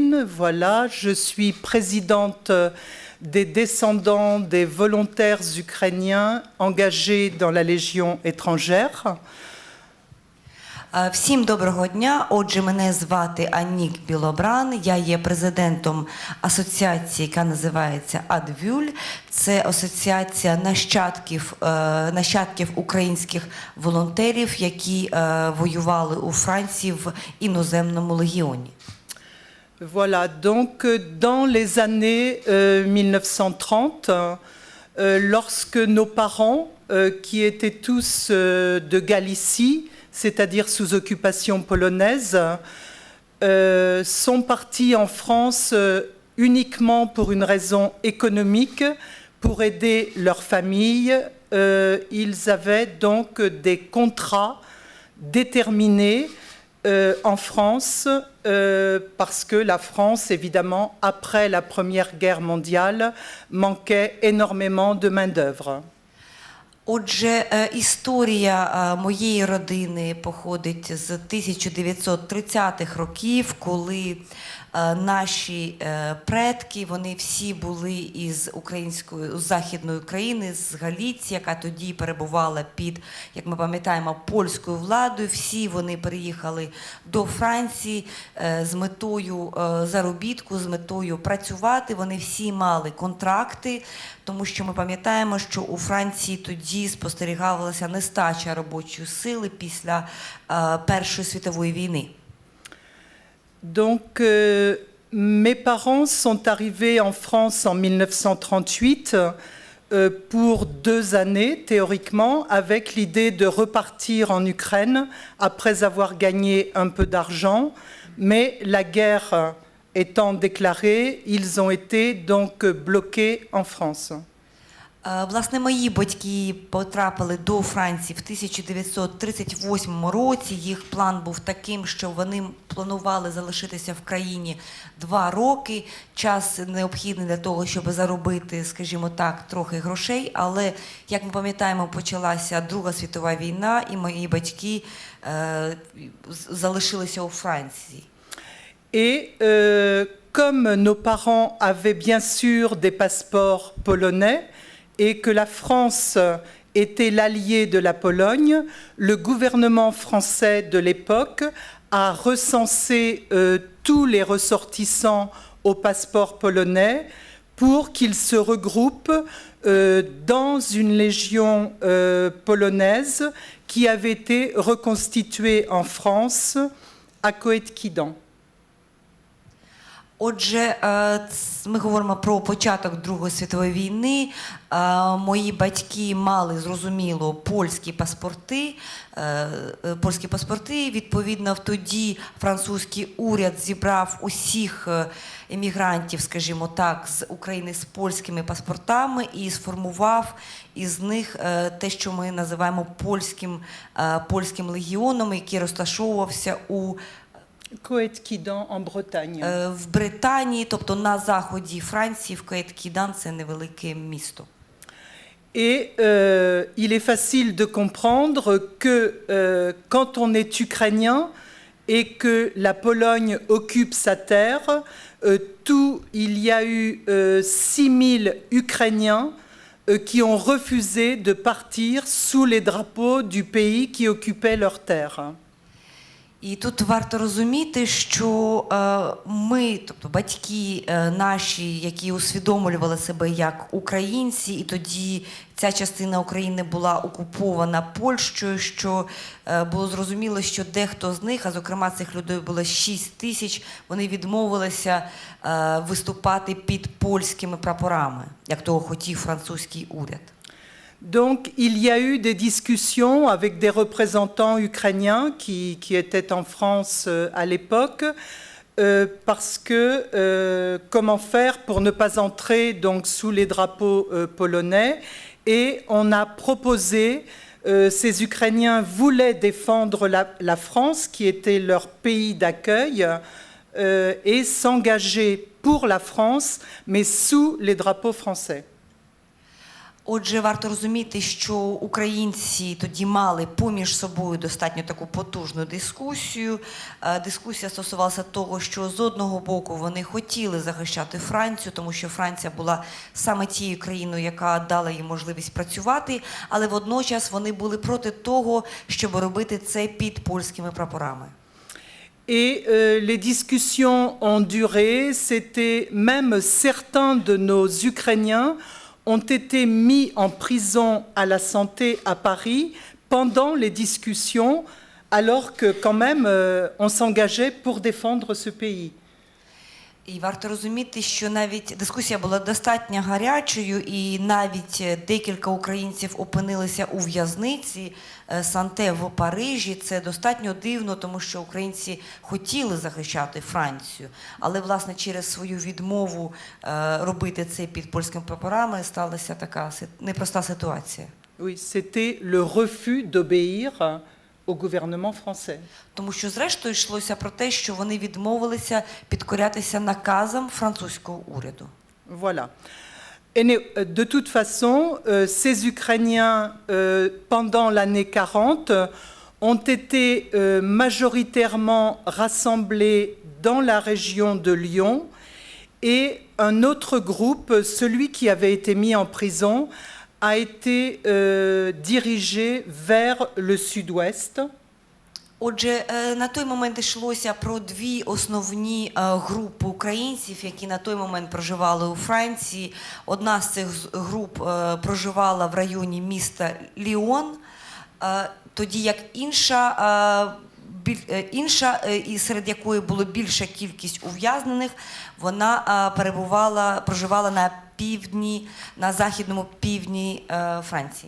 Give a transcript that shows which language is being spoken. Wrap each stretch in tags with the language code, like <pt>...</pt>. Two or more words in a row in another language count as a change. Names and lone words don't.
<fr>Voilà, je suis présidente des descendants des volontaires ukrainiens engagés dans la Légion étrangère.</fr> <uk>Всім доброго дня. Отже, мене звати Анік Білобран. Я є президентом асоціації, яка називається «Адвюль». Це асоціація нащадків українських волонтерів, які воювали у Франції в іноземному легіоні.</uk> <fr>Voilà, donc dans les années 1930, lorsque nos parents, qui étaient tous de Galicie, c'est-à-dire sous occupation polonaise, sont partis en France uniquement pour une raison économique, pour aider leur famille. Ils avaient donc des contrats déterminés en France, parce que la France, évidemment, après la Première Guerre mondiale, manquait énormément de main-d'œuvre.</fr> <uk>Отже, історія моєї родини походить з 1930-х років, коли наші предки, вони всі були із Західної України, з Галиції, яка тоді перебувала під, як ми пам'ятаємо, польською владою. Всі вони переїхали до Франції з метою заробітку, з метою працювати. Вони всі мали контракти, тому що ми пам'ятаємо, що у Франції тоді спостерігалася нестача робочої сили після Першої світової війни.</uk> <fr>Donc, mes parents sont arrivés en France en 1938 pour 2 années, théoriquement, avec l'idée de repartir en Ukraine après avoir gagné un peu d'argent. Mais la guerre étant déclarée, ils ont été donc bloqués en France.</fr> <uk>Власне, мої батьки потрапили до Франції в 1938 році. Їх план був таким, що вони планували залишитися в країні 2 роки. Час необхідний для того, щоб заробити, скажімо так, трохи грошей. Але, як ми пам'ятаємо, почалася Друга світова війна, і мої батьки залишилися у Франції.</uk> <fr>Et comme nos parents avaient bien sûr des passeports polonais, et que la France était l'allié de la Pologne, le gouvernement français de l'époque a recensé tous les ressortissants au passeport polonais pour qu'ils se regroupent dans une légion polonaise qui avait été reconstituée en France à Coëtquidan.</fr> <uk>Отже, ми говоримо про початок Другої світової війни. Мої батьки мали, зрозуміло, польські паспорти. Відповідно, тоді французький уряд зібрав усіх емігрантів, скажімо так, з України з польськими паспортами і сформував із них те, що ми називаємо польським легіоном, який розташовувався у</uk> <fr>Coëtquidan en Bretagne.</fr> <uk>В Британії, тобто на заході Франції, в Коэткидан, це невелике місто.</uk> <fr>Et il est facile de comprendre que quand on est ukrainien et que la Pologne occupe sa terre, il y a eu 6000 Ukrainiens qui ont refusé de partir sous les drapeaux du pays qui occupait leur terre.</fr> <uk>І тут варто розуміти, що ми, тобто батьки наші, які усвідомлювали себе як українці, і тоді ця частина України була окупована Польщею, що було зрозуміло, що дехто з них, а зокрема цих людей було 6 тисяч, вони відмовилися виступати під польськими прапорами, як того хотів французький уряд.</uk> <fr>Donc, il y a eu des discussions avec des représentants ukrainiens qui étaient en France à l'époque, parce que comment faire pour ne pas entrer donc, sous les drapeaux polonais. Et on a proposé, ces Ukrainiens voulaient défendre la France, qui était leur pays d'accueil, et s'engager pour la France, mais sous les drapeaux français.</fr> <uk>Отже, варто розуміти, що українці тоді мали поміж собою достатньо таку потужну дискусію. Дискусія стосувалася того, що з одного боку вони хотіли захищати Францію, тому що Франція була саме тією країною, яка дала їм можливість працювати, але водночас вони були проти того, щоб робити це під польськими прапорами.</uk> <fr>Et les discussions ont duré, c'était même certains de nos Ukrainiens ont été mis en prison à la santé à Paris pendant les discussions, alors que quand même on s'engageait pour défendre ce pays.</fr> <uk>І варто розуміти, що навіть дискусія була достатньо гарячою, і навіть декілька українців опинилися у в'язниці Санте в Парижі. Це достатньо дивно, тому що українці хотіли захищати Францію, але, власне, через свою відмову робити це під польськими прапорами сталася така непроста ситуація.</uk> <fr>Oui, c'était le refus d'obéir au gouvernement français.</fr> <uk>Тому що, зрештою, йшлося про те, що вони відмовилися підкорятися наказам французького уряду.</uk> <fr>Voilà. Et de toute façon, ces Ukrainiens, pendant l'année 40, ont été majoritairement rassemblés dans la région de Lyon, et un autre groupe, celui qui avait été mis en prison, a été dirigé vers le sud-ouest.</fr> <uk>Отже, на той момент йшлося про дві основні групи українців, які на той момент проживали у Франції. Одна з цих груп проживала в районі міста Ліон, тоді як інша, і серед якої було більша кількість ув'язнених, вона проживала на півдні, на західному півдні Франції.</uk>